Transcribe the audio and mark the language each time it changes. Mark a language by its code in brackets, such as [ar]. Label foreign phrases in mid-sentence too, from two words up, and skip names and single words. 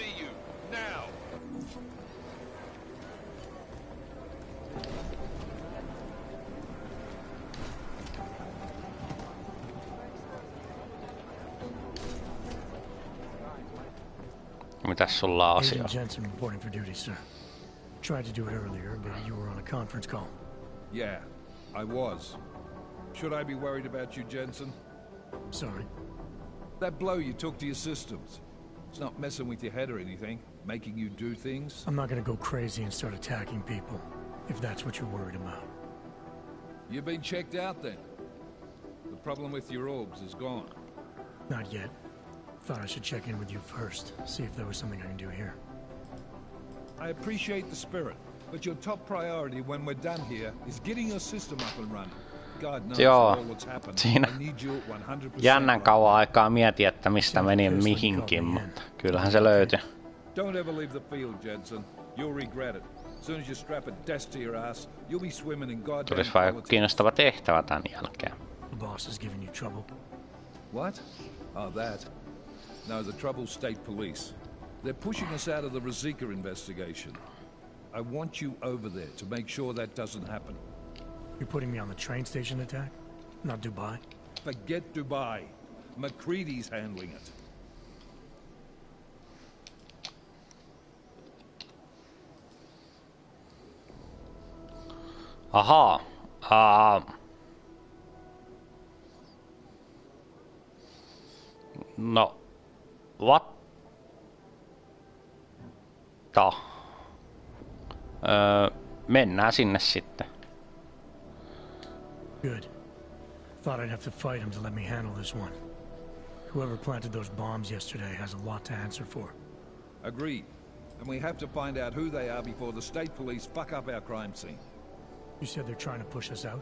[fi] Mitäs sulla on asia? [en] Agent Jensen reporting for duty, sir. Tried to do it earlier, but you were on a conference call. Yeah, I was. Should I be worried about you, Jensen? Sorry. That blow you took to your systems. It's not messing with your head or anything, making you do things. I'm not gonna go crazy and start attacking people, if that's what you're worried about. You've been checked out then? The problem with your orbs is gone? Not yet. Thought I should check in with you first, see if there was something I can do here. I appreciate the spirit, but your top priority when we're done here is getting your system up and running. God knows all what's happened. [fi] Siinä [en] I need you 100%. [fi] jännän kauan aikaa mietin, että mistä meni mihinkin, mutta kyllähän se löytyi. [en] Don't ever leave the field, Jensen. You'll regret it. As soon as you strap a desk to your ass, you'll be swimming in goddamn [fi] Tulis vaan joku kiinnostava tehtävä tän jälkeen. [en] The boss is giving you trouble. What? Oh, that. No, the trouble state police. They're pushing us out of the Ruzicka investigation. I want you over there to make sure that doesn't happen. You're putting me on the train station attack? Not Dubai? Forget Dubai. McCready's handling it. [fi] Ahaa. [en] No. What? [fi] Mennään sinne sitten. [en] Good. Thought I'd have to fight him to let me handle this one. Whoever planted those bombs yesterday has a lot to answer for. Agreed. And we have to find out who they are before the state police fuck up our crime scene. You said they're trying to push us out?